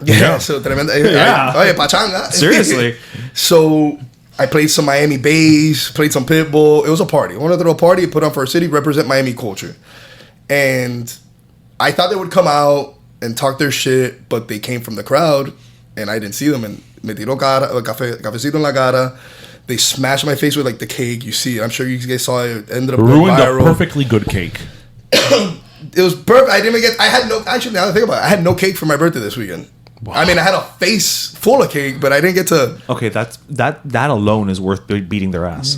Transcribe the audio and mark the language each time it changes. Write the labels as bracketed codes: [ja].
[en] Yeah. So [es] tremenda. Oye, pachanga. [en] Seriously. So I played some Miami bass, played some Pitbull. It was a party. I wanted to throw a party, put on for a city, represent Miami culture. And I thought they would come out and talk their shit, but they came from the crowd, and I didn't see them. [es] And me tiró cafecito en la cara. [en] They smashed my face with like the cake. You see it. I'm sure you guys saw it. It ended up ruined viral. a perfectly good cake. It was perfect. I didn't even get. I had no. Actually, now that I think about it, I had no cake for my birthday this weekend. Wow. I mean, I had a face full of cake, but I didn't get to. Okay, that alone is worth beating their ass.